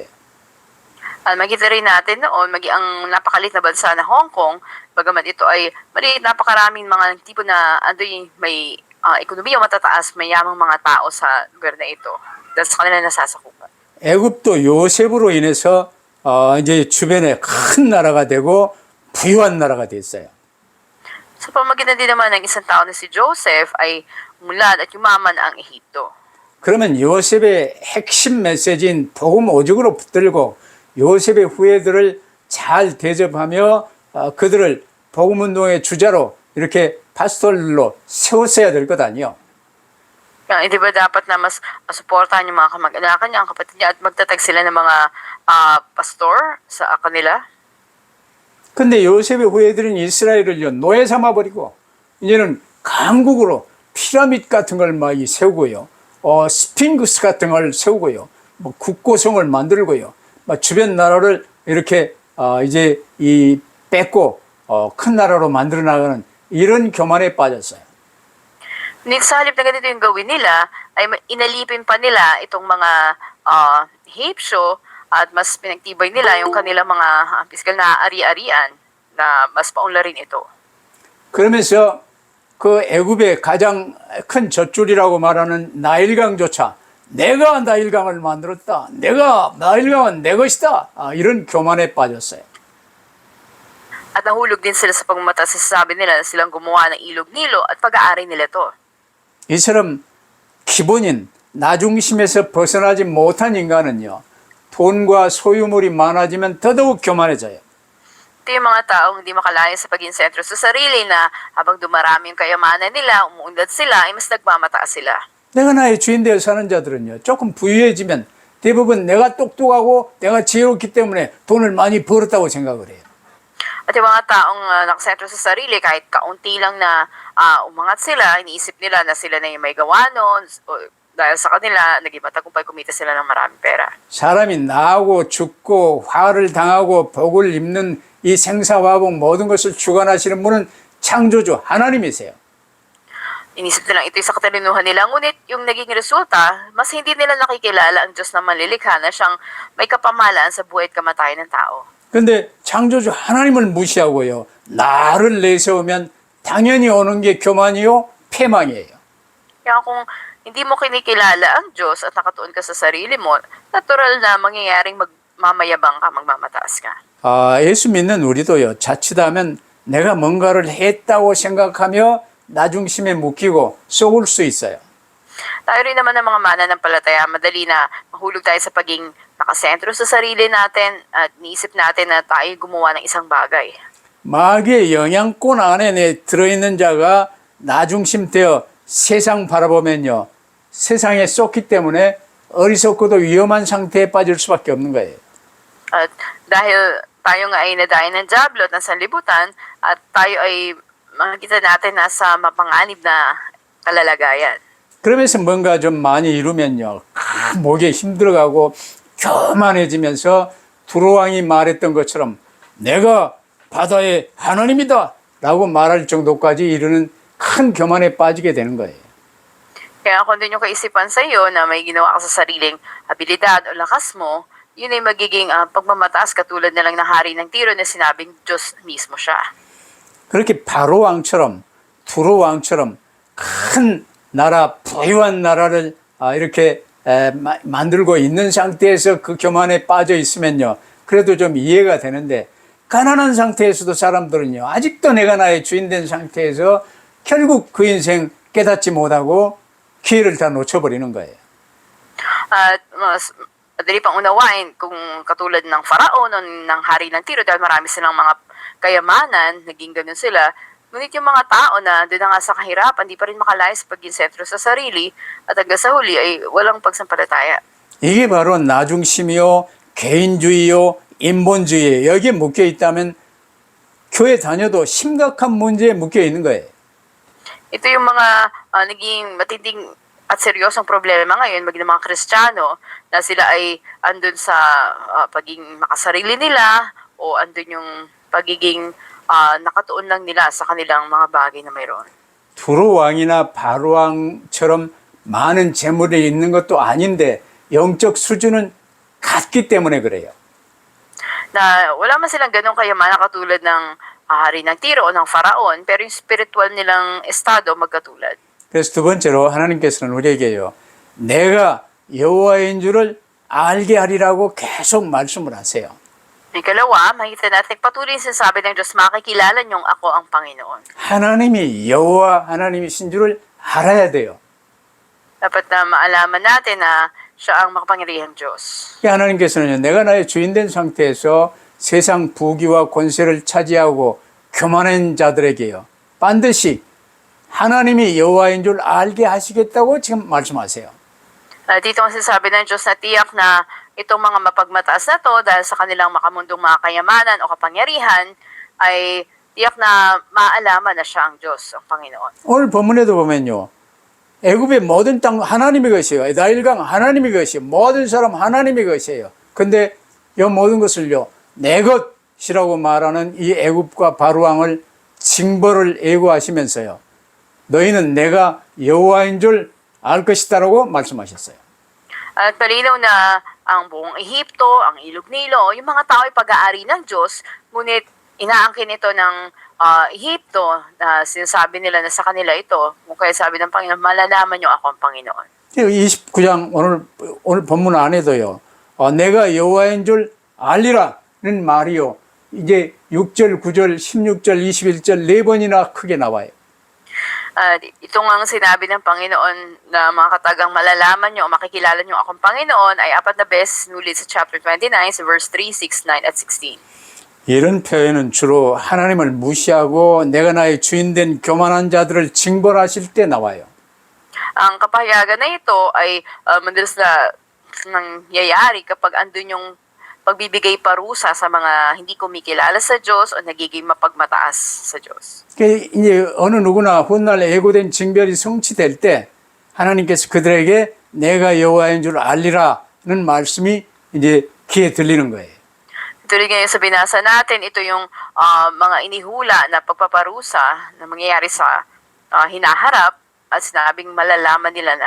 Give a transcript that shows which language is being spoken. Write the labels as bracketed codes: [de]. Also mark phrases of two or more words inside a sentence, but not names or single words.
[tl] Makita rin natin noon, ang napakalit na bansa na Hong Kong, bagamat ito ay napakaraming mga tipo na may ekonomiya matataas, may yamang mga tao sa lugar na ito. Dahil sa kanila nasasakupan. [ko] 애굽도 요셉으로 인해서 이제 주변에 큰 나라가 되고 부유한 나라가 됐어요. [tl] Sa pamagitan din naman ng isang tao na si Joseph ay umulad at yumaman ang Ehipto. [ko] 그러면 요셉의 핵심 메시지인 복음 오직으로 붙들고 요셉의 후예들을 잘 대접하며 그들을 복음 운동의 주자로 이렇게 파스톨로 세웠어야 될 것 아니에요. [tl] Di ba dapat na mas suportahan yung mga kamag-anakan niya, ang kapatid niya at magtatag sila ng mga pastor sa kanila? [ko] 근데 요셉의 후예들은 이스라엘을요 노예 삼아버리고 이제는 강국으로 피라밋 같은 걸 막 세우고요, 스핑크스 같은 걸 세우고요, 뭐 국고성을 만들고요, 막 주변 나라를 이렇게 이제 이 뺏고 큰 나라로 만들어 나가는 이런 교만에 빠졌어요. [tl] Ngunit sa halip na ganito yung gawin nila, ay inalipin pa nila itong mga Hapsyo at mas pinagtibay nila yung kanilang mga pisikal na ari-arian na mas paunlarin ito. [ko] 그러면서 그 애굽의 가장 큰 젖줄이라고 말하는 나일강조차 내가 나일강을 만들었다. 나일강은 내 것이다. 이런 교만에 빠졌어요. [tl] At nahulog din sila sa pagmamataas sa sabi nila na silang gumawa ng ilog Nilo at pag-aari nila to. [ko] 이처럼 기본인 나중심에서 벗어나지 못한 인간은요. 돈과 소유물이 많아지면 더더욱 교만해져요. [tl] Ito yung mga taong hindi makalaya sa paging sentro sa sarili na habang dumarami yung kayamanan nila, umuunlad sila, ay mas nagmamataas sila. [ko] 내가 나의 주인 되어 사는 자들은요. 조금 부유해지면 대부분 내가 똑똑하고 내가 지혜롭기 때문에 돈을 많이 벌었다고 생각을 해요. [tl] At yung mga taong nakasentro sa sarili, kahit kaunti lang na umangat sila, iniisip nila na sila na yung may gawa nun, o dahil sa kanila, naging matagumpay kumita sila ng maraming pera. [ko] 사람이 나고 죽고 화를 당하고 복을 입는 이 생사화복 모든 것을 주관하시는 분은 창조주 하나님이세요. [tl] Inisip nilang ito'y sa katalinuhan nila, ngunit yung naging resulta, mas hindi nila nakikilala ang Diyos na manlilikha na siyang may kapamahalaan sa buhay at kamatayan ng tao. [ko] 근데 창조주 하나님을 무시하고요. 나를 내세우면 당연히 오는 게 교만이요, 패망이에요. [tl] Kaya kung hindi mo kinikilala ang Diyos at nakatuon ka sa sarili mo, natural na mangyayaring magmamayabang ka, magmamataas ka. [ko] 예수 믿는 우리도요. 자칫하면 내가 뭔가를 했다고 생각하며 나중심에 묶이고 쏘을 수 있어요. [tl] Tayo rin naman ng mga mananampalataya, madali na mahulog tayo sa paging nakasentro sa sarili natin at niisip natin na tayo gumawa ng isang bagay. [ko] 마귀의 영향권 안에 들어있는 자가 나중심 되어 세상 바라보면요. 세상에 쏟기 때문에 어리석고도 위험한 상태에 빠질 수밖에 없는 거예요. [tl] At dahil tayo nga ay nadayo ng Diablo at nasa libutan at tayo ay makikita natin nasa mapanganib na kalalagayan. [ko] 그러면서 뭔가 좀 많이 이루면요. 목에 힘들어가고 교만해지면서 두로왕이 말했던 것처럼 내가 바다의 하나님이다 라고 말할 정도까지 이르는 큰 교만에 빠지게 되는 거예요. [tl] Kaya kung doon yung kaisipan sa iyo na may ginawa ka sa sariling abilidad o lakas mo, yun ay magiging pagmamataas katulad na lang ng hari ng Tiro na sinabing Diyos mismo siya. [ko] 그렇게 바로왕처럼 두로왕처럼 큰 나라, 부유한 나라를 이렇게 만들고 있는 상태에서 그 교만에 빠져 있으면요. 그래도 좀 이해가 되는데 가난한 상태에서도 사람들은요. 아직도 내가 나의 주인 된 상태에서 결국 그 인생 깨닫지 못하고 기회를 다 놓쳐버리는 거예요. [tl] At mas madali pang unawain kung katulad ng Faraon o ng hari ng Tiro dahil marami silang mga kayamanan, naging ganun sila. Ngunit yung mga tao na doon na nga sa kahirapan, di pa rin makalaya sa paging sentro sa sarili at hanggang sa huli ay walang pagsampalataya. [ko] 이게 바로 나중심이요, 개인주의요, 인본주의예요. 여기에 묶여 있다면 교회 다녀도 심각한 문제에 묶여 있는 거예요. [tl] Ito yung mga naging matinding at seryosong problema ngayon maging mga Kristiyano na sila ay andun sa pagiging makasarili nila o andun yung pagiging nakatuon lang nila sa kanilang mga bagay na mayroon. [ko] 두로왕이나 바로왕처럼 많은 재물이 있는 것도 아닌데 영적 수준은 같기 때문에 그래요. [tl] Na wala man silang ganong kayamanan katulad ng hari ng Tiro o ng Faraon, pero yung spiritual nilang estado magkatulad. [ko] 그래서 두 번째로 하나님께서는 우리에게요. 내가 여호와인 줄을 알게 하리라고 계속 말씀을 하세요. [tl] Ikalawa, makita natin patuloy yung sinasabi ng Diyos, makikilala niyong ako ang Panginoon. [ko] 하나님이 여호와 하나님이신 줄을 알아야 돼요. [tl] Dapat na maalaman natin na siya ang makapangyarihang Diyos. [ko] 하나님께서는요. 내가 나의 주인 된 상태에서 세상 부귀와 권세를 차지하고 교만한 자들에게요. 반드시 하나님이 여호와인 줄 알게 하시겠다고 지금 말씀하세요. [tl] Dito ang sinasabi ng Diyos na tiyak na itong mga mapagmataas na to dahil sa kanilang makamundong mga kayamanan o kapangyarihan ay tiyak na maalaman na siya ang Diyos, ang Panginoon. [ko] 오늘 본문에도 보면요. 애굽의 모든 땅 하나님의 것이에요. 나일강 하나님의 것이에요. 모든 사람 하나님의 것이에요. 근데 이 모든 것을요. 내 것이라고 말하는 이 애굽과 바로왕을 징벌을 예고하시면서요. 너희는 내가 여호와인 줄 알 것이다라고 말씀하셨어요. [tl] At malinaw na ang buong Ehipto, ang Ilog Nilo, yung mga tao ay pag-aari ng Diyos, ngunit inaangkin ito ng Ehipto na sinasabi nila na sa kanila ito, kung kaya sabi ng Panginoon, malalaman niyo ako ang Panginoon. [ko] 29장 오늘 본문 안에도요. 내가 여호와인 줄 알리라는 말이요. 이제 6절, 9절, 16절, 21절 네 번이나 크게 나와요. [tl] Ito nga ang sinabi ng Panginoon na mga katagang malalaman nyo o makikilala nyo akong Panginoon ay 4 na beses nulit sa chapter 29, sa verse 3, 6, 9, at 16. [ko] 이런 표현은 주로 하나님을 무시하고 내가 나의 주인된 교만한 자들을 징벌하실 때 나와요. [tl] Ang kapahayagan na ito ay madalas na nangyayari kapag andun yung pagbibigay parusa sa mga hindi kumikilala sa Diyos o nagiging mapagmataas sa Diyos. [ko] 이제 어느 누구나 훗날 예고된 징별이 성취될 때 하나님께서 그들에게 내가 여호와인 줄 알리라는 말씀이 이제 귀에 들리는 거예요. [tl] Tuloy ngayon sa binasa natin, ito yung mga inihula na pagpaparusa na mangyayari sa hinaharap at sinabing malalaman nila na